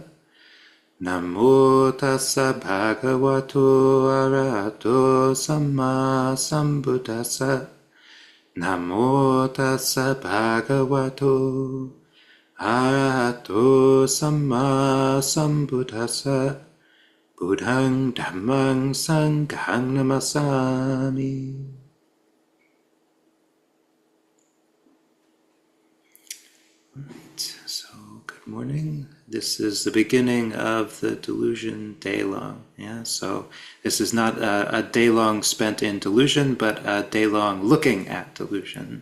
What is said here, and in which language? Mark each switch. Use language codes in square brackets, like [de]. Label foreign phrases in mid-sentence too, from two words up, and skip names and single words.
[pi] Namo tassa bhagavato arahato samma sambuddhassa. Namo tassa bhagavato arahato samma sambuddhassa. Buddhang dhammang sanghang namasami. [en] So, good morning. This is the beginning of the Delusion daylong. Yeah, so this is not a daylong spent in delusion, but a daylong looking at delusion.